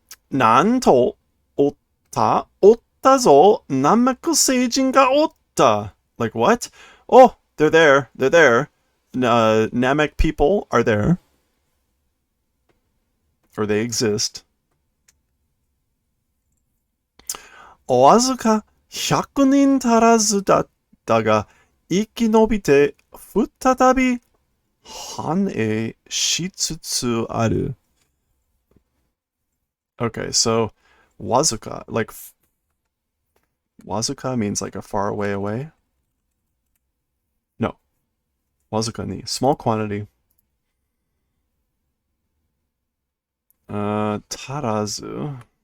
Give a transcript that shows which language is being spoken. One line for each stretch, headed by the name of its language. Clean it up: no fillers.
Japanese: なんと、おったぞ、ナメク星人がおった。
English: Like what? Oh, they're there. Namek people are there. Or they exist.
Japanese: おわずか100人足らずだったが、生き延びて再び繁栄しつつある。
English: Okay, so wazuka, like wazuka means like a far way away. No, wazuka ni small quantity.
Japanese: Tarazu.